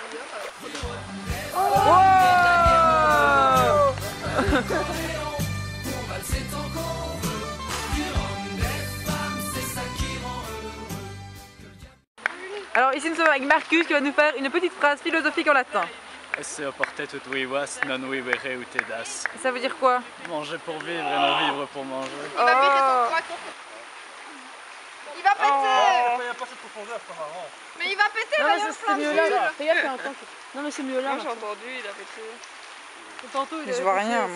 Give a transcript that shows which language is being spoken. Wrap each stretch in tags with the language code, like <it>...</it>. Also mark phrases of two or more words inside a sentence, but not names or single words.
<fr>Alors ici nous sommes avec Marcus qui va nous faire une petite phrase philosophique en latin.</fr> <la>Esse portet ut vivas, non vivere ut edas.</la> <fr>Ça veut dire quoi? Manger pour vivre et non vivre pour manger. Il va péter son croix. Il va péter. Il n'y a pas cette profondeur, c'est pas marrant. Mais il va péter, Non, voyons, c'est mieux là. Regarde, c'est un temps. Non, mais c'est mieux là. Moi j'ai entendu, il a pété. Tantôt, il Je avait vois pété rien</fr>